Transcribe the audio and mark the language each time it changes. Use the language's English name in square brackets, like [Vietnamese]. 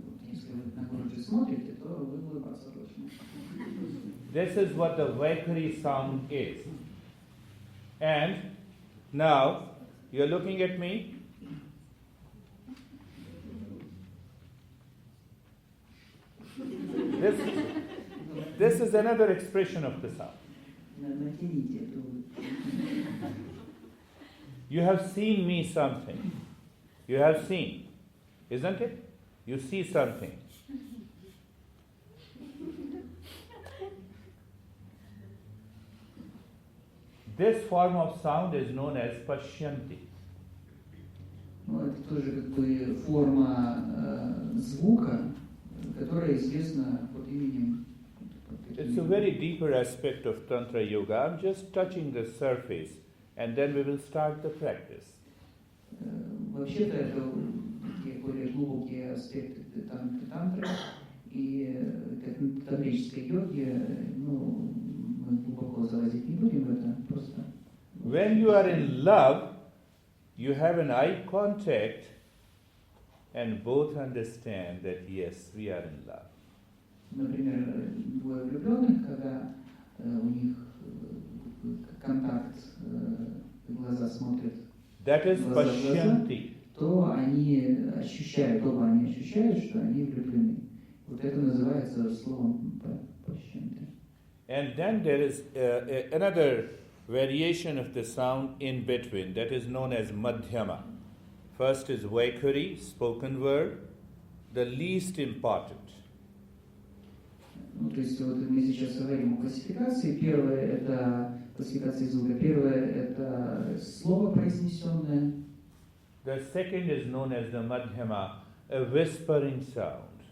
[Russian] Если вы на Гуруджи смотрите, то вы улыбаться должны. [English] This is what the Vaikari sound is. And now, you're looking at me? This is another expression of the sound. [Russian] Натяните эту улыбку. [English] You have seen me something. You have seen, isn't it? You see something. This form of sound is known as Pashyanti. [Russian] Ну, это тоже как бы форма звука, которая известна под именем. It's a very deeper aspect of Tantra Yoga. I'm just touching the surface, and then we will start the practice. Вообще-то это такие более глубокие аспекты тантры и тантрической йоги. Ну, мы глубоко залазить не будем в это, просто. [English] When you are in love, you have an eye contact, and both understand that yes, we are in love. [Russian] Например, двое влюбленных, когда у них контакт, глаза смотрят [English] That is [Russian] глаза в глаза, [English] Pashyanti. [Russian] то они ощущают, оба они ощущают, что они влюблены. Вот это называется словом пашянти. [English] And then there is another variation of the sound in between that is known as Madhyama. First is Vaikari, spoken word, the least important. [Russian] Ну, то есть вот мы сейчас говорим о классификации. Первое это классификация звука. Первое это слово произнесенное. [English] The second is known as the Madhyama, a whispering sound.